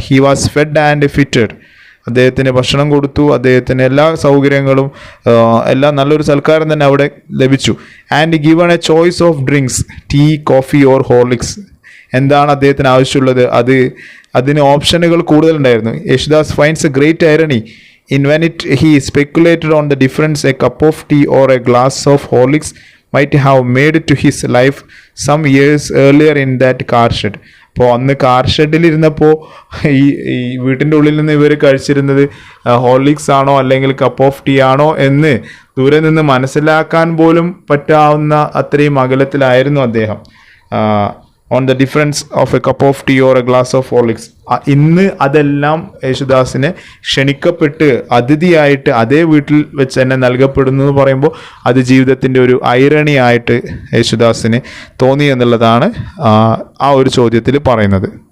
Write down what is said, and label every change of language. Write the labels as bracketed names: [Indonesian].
[English] He was fed and fitted. [Malayalam] അദ്ദേഹത്തിന് ഭക്ഷണം കൊടുത്തു, അദ്ദേഹത്തിന് എല്ലാ സൗകര്യങ്ങളും, എല്ലാം നല്ലൊരു സൽക്കാരം തന്നെ അവിടെ ലഭിച്ചു. [English] And given a choice of drinks, tea, coffee or Horlicks. [Malayalam] എന്താണ് അദ്ദേഹത്തിന് ആവശ്യമുള്ളത് അതിന് ഓപ്ഷനുകൾ കൂടുതലുണ്ടായിരുന്നു. [English] Yesudas finds a great irony in when he speculated on the difference a cup of tea or a glass of Horlicks might have made to his life some years earlier in that car shed. [Malayalam] അപ്പോൾ അന്ന് car ഷെഡിൽ ഇരുന്നപ്പോൾ ഈ വീട്ടിൻ്റെ ഉള്ളിൽ നിന്ന് ഇവർ കഴിച്ചിരുന്നത് Horlicks ആണോ അല്ലെങ്കിൽ കപ്പ് ഓഫ് ടീ ആണോ എന്ന് ദൂരെ നിന്ന് മനസ്സിലാക്കാൻ പോലും പറ്റാവുന്ന അത്രയും അകലത്തിലായിരുന്നു അദ്ദേഹം. [English] On the difference of a cup of tea or a glass of Horlicks. [Malayalam] ഇന്ന് അതെല്ലാം യേശുദാസിനെ ക്ഷണിക്കപ്പെട്ട് അതിഥിയായിട്ട് അതേ വീട്ടിൽ വെച്ച് തന്നെ നൽകപ്പെടുന്നു എന്ന് പറയുമ്പോൾ അത് ജീവിതത്തിൻ്റെ ഒരു ഐറണി ആയിട്ട് യേശുദാസിന് തോന്നി എന്നുള്ളതാണ് ആ ഒരു ചോദ്യത്തിൽ പറയുന്നത്.